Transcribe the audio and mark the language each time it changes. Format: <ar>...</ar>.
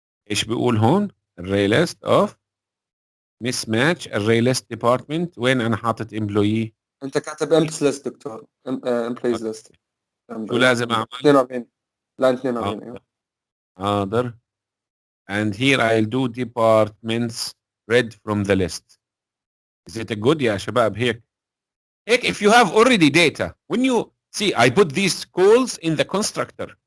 <ar>ايش بيقول هون؟</ar> <en>array list of mismatch array list department.</en> <ar>وين انا حاطط employee؟ انت كاتب امبس ليست دكتور، امبلويز ليست. شو لازم اعمل؟ 42 لاين 42. ايوه حاضر.</ar> <en>And here I'll do departments read from the list. Is it a good</en> <ar>يا شباب هيك؟ هيك</ar> <en>if you have already data, when you see I put these calls in the constructor.</en>